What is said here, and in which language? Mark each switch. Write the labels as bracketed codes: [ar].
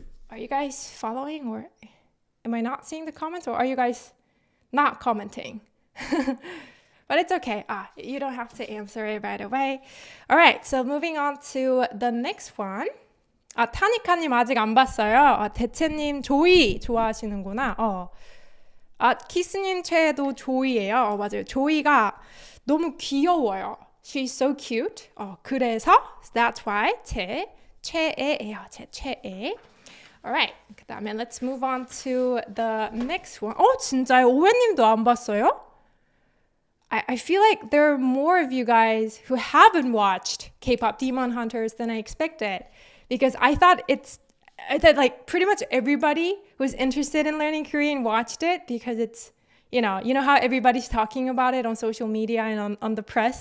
[en] Are you guys following, or am I not seeing the comments, or are you guys not commenting? But it's okay. You don't have to answer it right away. All right, so moving on to the next one. [ko] 타니카님 아직 안 봤어요. 대체님 조이 좋아하시는구나. 키스님 최애도 조이예요. 맞아요. 조이가 너무 귀여워요. [en] She's so cute. [ko] 그래서 [en] that's why [ko] 제 최애예요. 제 최애. [en] Alright, [ko] 그다음에 [en] let's move on to the next one. [ko] 진짜요? 오해님도 안 봤어요? [en] I feel like there are more of you guys who haven't watched K-pop Demon Hunters than I expected, because I thought like pretty much everybody who's interested in learning Korean watched it, because it's, you know how everybody's talking about it on social media and on the press.